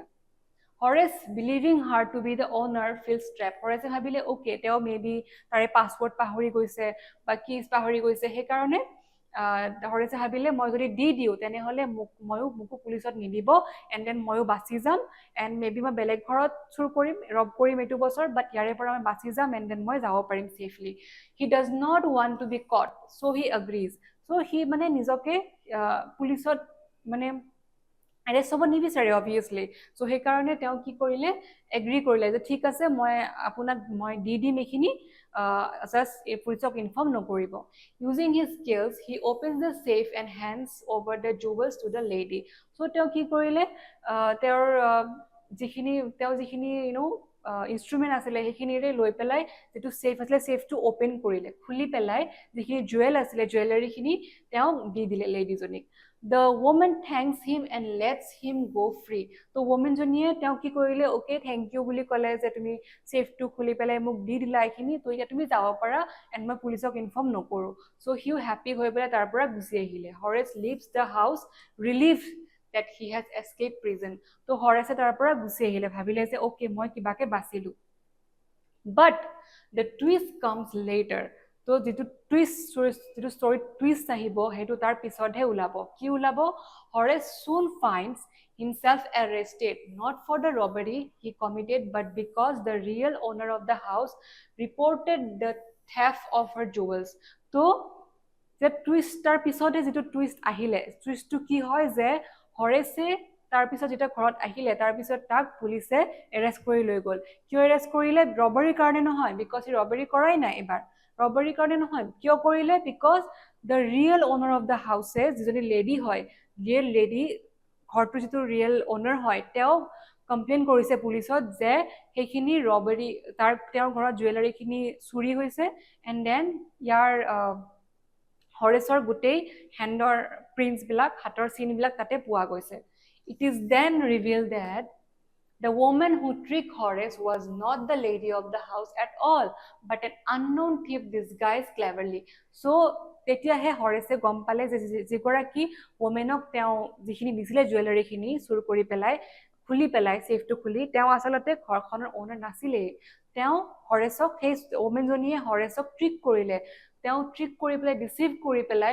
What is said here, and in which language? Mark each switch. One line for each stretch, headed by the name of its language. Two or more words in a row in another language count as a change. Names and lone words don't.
English: Horace, believing her to be the owner, feels trapped.
Assamese: Horace ভাবিলে অ'কে তেওঁ মেবি তাৰে পাছৱৰ্ড পাহৰি গৈছে বা কিজ পাহৰি গৈছে, সেইকাৰণে হৰেছে ভাবিলে মই যদি দি দিওঁ তেনেহ'লে মোকো পুলিচত নিদিব,
English: and then
Assamese: ময়ো বাচি যাম,
English: and maybe
Assamese: মই বেলেগ ঘৰত চুৰ কৰিম, ৰব কৰিম এইটো বছৰ, বাট ইয়াৰে পৰা মই বাচি যাম,
English: and then
Assamese: মই যাব পাৰিম ছেফলি।
English: He does not want to be caught, So he agrees.
Assamese: চ' সি মানে নিজকে পুলিচত মানে এৰেষ্ট হ'ব নিবিচাৰে অবভিয়াছলি। চ' সেইকাৰণে তেওঁ কি কৰিলে, এগ্ৰি কৰিলে যে ঠিক আছে মই দি দিম এইখিনি, জাষ্ট পুলিচক ইনফৰ্ম নকৰিব।
English: Using his skills he opens the safe and hands over the jewels to the lady.
Assamese: চ' তেওঁ কি কৰিলে, তেওঁৰ যিখিনি ইনষ্ট্ৰুমেণ্ট আছিলে সেইখিনিৰে লৈ পেলাই যিটো ছেফ আছিলে ছেফটো অ'পেন কৰিলে খুলি পেলাই যিখিনি জুৱেল আছিলে জুৱেলাৰীখিনি তেওঁ দি দিলে লেডিজনীক
English: The woman thanks him and lets him go free
Assamese: তো womanজনীয়ে তেওঁ কি কৰিলে অ'কে
English: thank you
Assamese: বুলি ক'লে যে তুমি ছেফটো খুলি পেলাই মোক দি দিলা এইখিনি তো এতিয়া তুমি যাব পাৰা এণ্ড মই পুলিচক ইনফৰ্ম নকৰোঁ চ' সিও হেপ্পী হৈ পেলাই তাৰ পৰা গুচি আহিলে
English: Horace leaves the house relieved that he has escaped prison
Assamese: তো হৰেছে তাৰ পৰা গুচি আহিলে ভাবিলে যে অ'কে মই কিবাকে বাচিলো
English: but the twist comes later
Assamese: তো যিটো ষ্টৰীত টুইষ্ট আহিব সেইটো তাৰ পিছতহে ওলাব কি ওলাব হৰেছ
English: soon finds himself arrested not for the robbery he committed but because the real owner of the house reported the theft of her jewels
Assamese: তো যে টুইষ্ট তাৰ পিছতে যিটো টুইষ্ট আহিলে টুইষ্টটো কি হয় যে হৰেছে তাৰ পিছত যেতিয়া ঘৰত আহিলে তাৰ পিছত তাক পুলিচে এৰেষ্ট কৰি লৈ গ'ল কিয় এৰেষ্ট কৰিলে ৰবাৰীৰ কাৰণে নহয় বিকজ সি ৰবাৰী কৰাই নাই এবাৰ ৰবাৰীৰ কাৰণে নহয় কিয় কৰিলে
English: because the real owner of the house
Assamese: যিজনী লেডি হয় ৰিয়েল লেডি ঘৰটোৰ যিটো
English: real owner
Assamese: হয় তেওঁ কমপ্লেইন কৰিছে পুলিচত যে সেইখিনি ৰবাৰী তেওঁৰ ঘৰত জুৱেলাৰীখিনি চুৰি হৈছে
English: and then
Assamese: ইয়াৰ হৰেছৰ গোটেই হেণ্ডৰ প্ৰিণ্টছবিলাক হাতৰ চিনবিলাক তাতে পোৱা গৈছে
English: It is then revealed that The woman who tricked Horace was not the lady of the house at all, but an unknown thief disguised cleverly. So,
Assamese: তেতিয়াহে হৰেছে গম পালে যে যিগৰাকী ওমেনক তেওঁ যিখিনি দিছিলে জুৱেলাৰীখিনি চুৰ কৰি পেলাই খুলি পেলাই ছেফটো খুলি তেওঁ আচলতে ঘৰখনৰ অ'নাৰ নাছিলেই তেওঁ হৰেছক সেই ওমেনজনীয়ে হৰেছক ট্ৰিক কৰিলে তেওঁ ট্ৰিক কৰি পেলাই ডিচিভ কৰি পেলাই